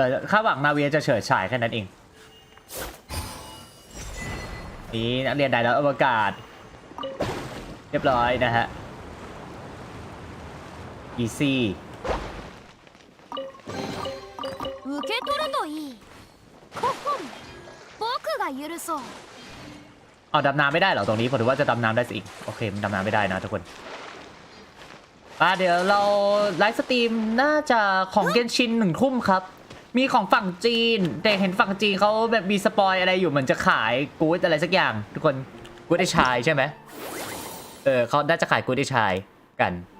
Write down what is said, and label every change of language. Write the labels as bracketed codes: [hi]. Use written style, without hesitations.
[th] คาดหวังนาเวียจะเฉิดฉายแค่นั้นเองนี่นักเรียนได้แล้วอวกาศเรียบร้อยนะฮะ easy [ja] 受け取るといいここ僕が許そう [th] เอาดำน้ำไม่ได้เหรอตรงนี้ผมถือว่าจะดำน้ำได้สิอีกโอเคมันดำน้ำไม่ได้นะทุกคนเดี๋ยวเราไลฟ์สตรีมน่าจะของเกนชิน1 ทุ่มครับมีของฝั่งจีนแต่เห็นฝั่งจีนเขาแบบมีสปอยอะไรอยู่เหมือนจะขายกู๊ดอะไรสักอย่างทุกคนกู๊ดไอชายใช่ไหมเขาน่าจะขายกู๊ดไอชายกัน